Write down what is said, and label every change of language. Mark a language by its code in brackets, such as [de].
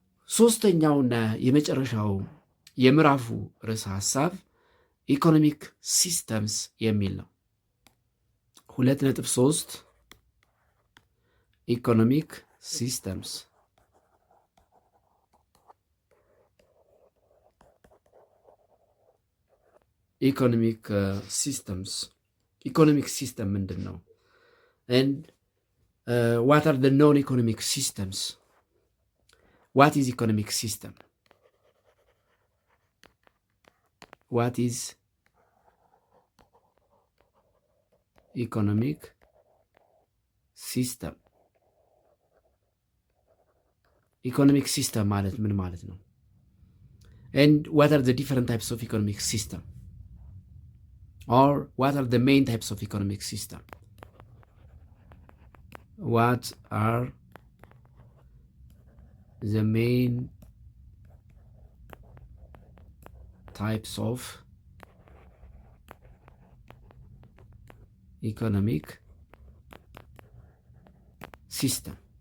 [am] ሶስተኛውና የመጨረሻው የምዕራፉ ርዕሰ ሀሳብ ኢኮኖሚክ ሲስተምስ የሚል ነው። 2.3 ኢኮኖሚክ ሲስተምስ። ኢኮኖሚክ ሲስተምስ ኢኮኖሚክ ሲስተም ምንድን ነው? [en] and what are the non-economic systems? What is economic system? What is economic system? [am] Economic system ማለት ምን ማለት ነው? [en] And what are the different types of economic system? Or what are the main types of economic system? What are the main types of economic system?